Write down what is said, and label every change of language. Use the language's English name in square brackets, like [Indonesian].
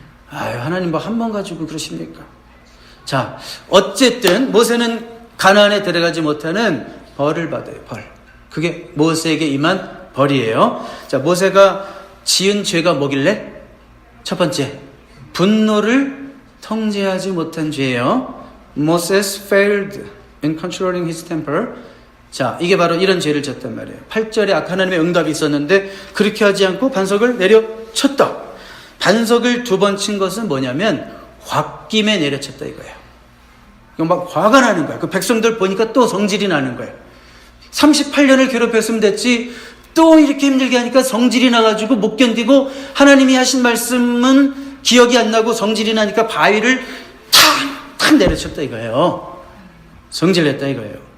[Korean] 아유, 하나님 뭐 한 번 가지고 그러십니까? 자, 어쨌든 모세는 가나안에 들어가지 못하는 벌을 받아요. 벌. 그게 모세에게 임한 벌이에요. 자, 모세가 지은 죄가 뭐길래? 첫 번째, 분노를 통제하지 못한 죄예요. [English] Moses failed in controlling his temper. [Korean] 자, 이게 바로 이런 죄를 졌단 말이에요. 8절에 아까 하나님의 응답이 있었는데 그렇게 하지 않고 반석을 내려쳤다. 반석을 2번 친 것은 뭐냐면 홧김에 내려쳤다 이거예요. 이거 막 화가 나는 거야. 그 백성들 보니까 또 성질이 나는 거예요. 38년을 괴롭혔으면 됐지 또 이렇게 힘들게 하니까 성질이 나가지고 못 견디고 하나님이 하신 말씀은 기억이 안 나고 성질이 나니까 바위를 탁 내려쳤다 이거예요. 성질냈다 이거예요.